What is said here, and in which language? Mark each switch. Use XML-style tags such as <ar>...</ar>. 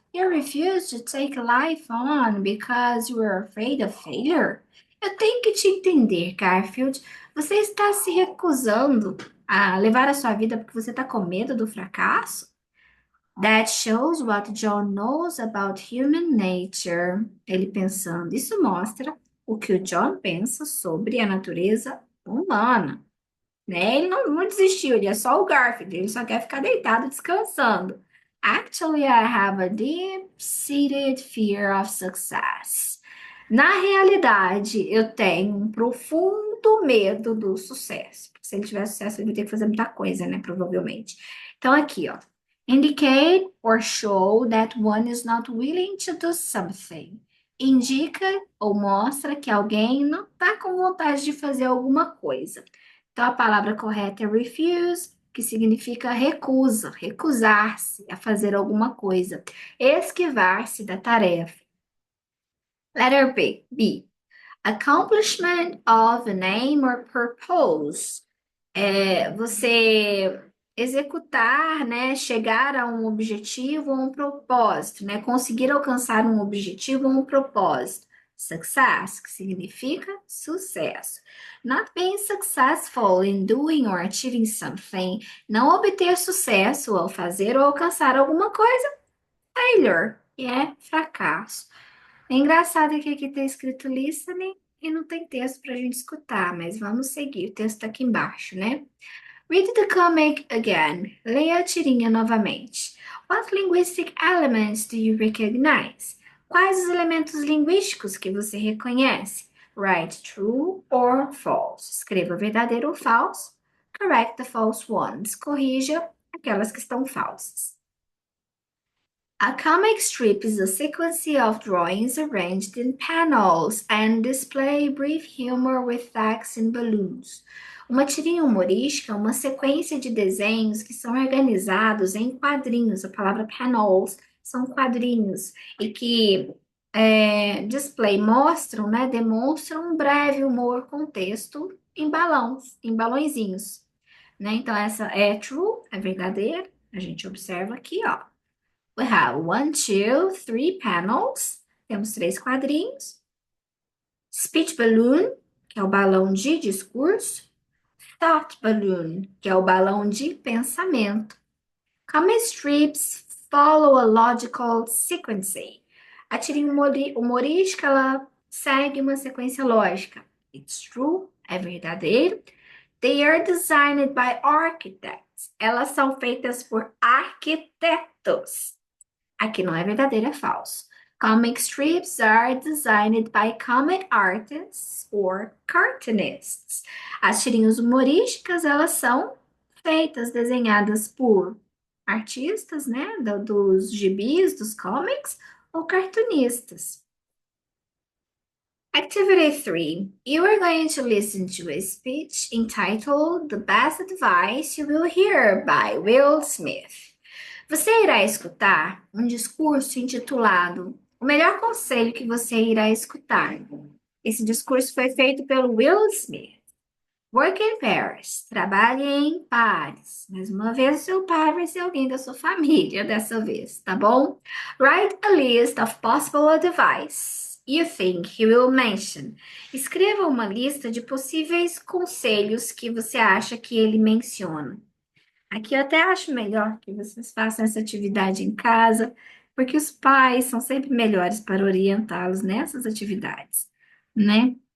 <en>You refuse to take life on because you are afraid of failure.</en> <pt>Eu tenho que te entender, Garfield. Você está se recusando a levar a sua vida porque você está com medo do fracasso?</pt> <en>That shows what John knows about human nature.</en> <pt>Ele pensando, isso mostra o que o John pensa sobre a natureza humana. Né? Ele não desistiu, ele é só o Garfield, ele só quer ficar deitado descansando.</pt> <en>Actually, I have a deep-seated fear of success.</en> <pt>Na realidade, eu tenho um profundo medo do sucesso. Porque se ele tiver sucesso, ele vai ter que fazer muita coisa, né? Provavelmente. Então, aqui, ó.</pt> <en>Indicate or show that one is not willing to do something.</en> <pt>Indica ou mostra que alguém não está com vontade de fazer alguma coisa. Então, a palavra correta é refuse, que significa recusa, recusar-se a fazer alguma coisa, esquivar-se da tarefa.</pt> <en>Letter B. Accomplishment of an aim or purpose.</en> <pt>Você executar, né, chegar a um objetivo ou um propósito, né, conseguir alcançar um objetivo ou um propósito. Success, que significa sucesso.</pt> <en>Not being successful in doing or achieving something.</en> <pt>Não obter sucesso ao fazer ou alcançar alguma coisa. Failure, que é fracasso. É engraçado que aqui tem escrito listening e não tem texto para a gente escutar, mas vamos seguir. O texto está aqui embaixo, né?</pt> <en>Read the comic again.</en> <pt>Leia a tirinha novamente.</pt> <en>What linguistic elements do you recognize?</en> <pt>Quais os elementos linguísticos que você reconhece?</pt> <en>Write true or false.</en> <pt>Escreva verdadeiro ou falso.</pt> <en>Correct the false ones.</en> <pt>Corrija aquelas que estão falsas.</pt> <en>A comic strip is a sequence of drawings arranged in panels and display brief humor with text and balloons.</en> <pt>Uma tirinha humorística é uma sequência de desenhos que são organizados em quadrinhos. A palavra panels são quadrinhos e que display mostram, né, demonstram um breve humor com texto em balãozinhos, né? Então essa é true, é verdadeira. A gente observa aqui, ó.</pt> <en>We have 1, 2, 3 panels.</en> <pt>Temos 3 quadrinhos. Speech balloon, que é o balão de discurso. Thought balloon, que é o balão de pensamento.</pt> <en>Comic strips follow a logical sequence.</en> <pt>A tirinha humorística, ela segue uma sequência lógica.</pt> <en>It's true,</en> <pt>é verdadeiro.</pt> <en>They are designed by architects.</en> <pt>Elas são feitas por arquitetos. Aqui não é verdadeiro, é falso.</pt> <en>Comic strips are designed by comic artists or cartoonists.</en> <pt>As tirinhas humorísticas, elas são feitas, desenhadas por artistas, né, dos gibis, dos comics, ou cartunistas.</pt> <en>Activity 3. You are going to listen to a speech entitled The Best Advice You Will Hear by Will Smith.</en> <pt>Você irá escutar um discurso intitulado O Melhor Conselho que Você Irá Escutar. Esse discurso foi feito pelo Will Smith.</pt> <en>Work in pairs.</en> <pt>Trabalhe em pares. Mais uma vez, o seu par vai ser alguém da sua família dessa vez, tá bom?</pt> <en>Write a list of possible advice you think he will mention.</en> <pt>Escreva uma lista de possíveis conselhos que você acha que ele menciona. Aqui eu até acho melhor que vocês façam essa atividade em casa, porque os pais são sempre melhores para orientá-los nessas atividades, né?</pt>